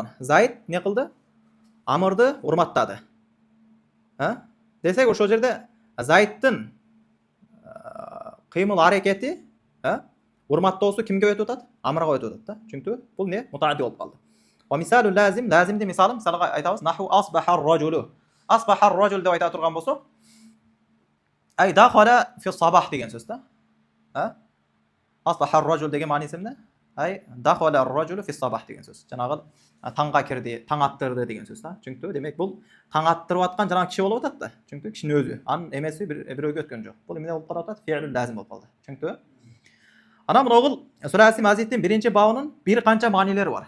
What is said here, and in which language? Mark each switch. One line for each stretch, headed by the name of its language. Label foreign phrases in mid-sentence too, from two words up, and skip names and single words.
Uzbek: Zayd ne qildi? Amrni hurmatladi. Ha? Desak o'sha yerda Zaydning qiymal harakati, ha? Hurmatlovsi kimga o'tib o'tadi? Amrga o'tib o'tadi-da. Chunki bu ne? Mutaaddi bo'lib qoldi. Va misalul lazimni misali misalga aytamiz nahvu
Arabic: asbaha ar-rajulu. Asbaha ar-rajul
Uzbek: deb aytib turgan bo'lsak,
Arabic: ay dakhala fi sabah
Uzbek: degan so'zda. Ha?
Arabic: Asbaha ar-rajul
Uzbek: degan ma'nosi nima?
Arabic: Ay dakhala ar-rajulu fi sabah
Uzbek: degan so'z. Janob tongga kirdi, tong attirdi degan so'zda. Chunki demak bu tong attirayotgan janob kishi bo'lib o'tadi-da. Chunki kishining o'zi, an emasi birovga o'tgan jo'q. Bu nima bo'lib qoladi?
Arabic: Fi'lul lazim
Uzbek: bo'lib qoldi. Chunki ana bu o'g'il surasi mazidning birinchi bavining bir qancha ma'nolari bor.